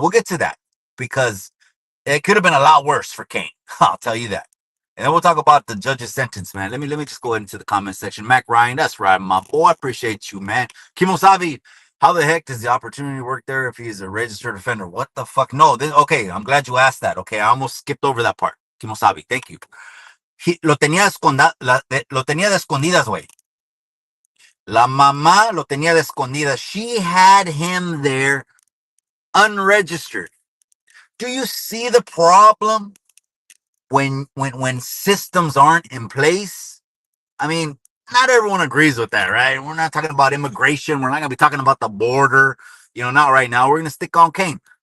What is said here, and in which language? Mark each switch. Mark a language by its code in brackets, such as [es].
[en] We'll get to that because it could have been a lot worse for Cain. I'll tell you that. And then we'll talk about the judge's sentence, man. Let me just go into the comment section. Mac Ryan, that's right, my boy. I appreciate you, man. Kimosavi, how the heck does the opportunity work there if he's a registered offender? What the fuck? No, okay, I'm glad you asked that. Okay, I almost skipped over that part. Kimosavi, thank you. [es] Lo tenía de escondidas, güey. La mamá lo tenía de escondidas. [en] She had him there unregistered. Do you see the problem when systems aren't in place? I mean, not everyone agrees with that, right? We're not talking about immigration. We're not going to be talking about the border. Not right now. We're going to stick on Cain.